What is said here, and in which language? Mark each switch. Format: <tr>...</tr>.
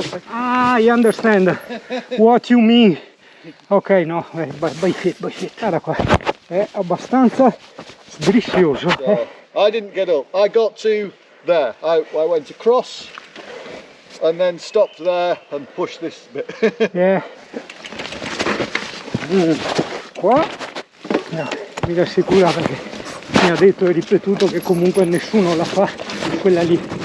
<en>Ah, I understand what you mean. Ok, no, by fit.</en> <it>Guarda qua, è abbastanza sdriscioso.</it> <en>So, I didn't get up. I got to there. I went across and then stopped there and pushed this bit. Yeah.</en> <it>Qua no, mi rassicura perché mi ha detto e ripetuto che comunque nessuno la fa quella lì.</it>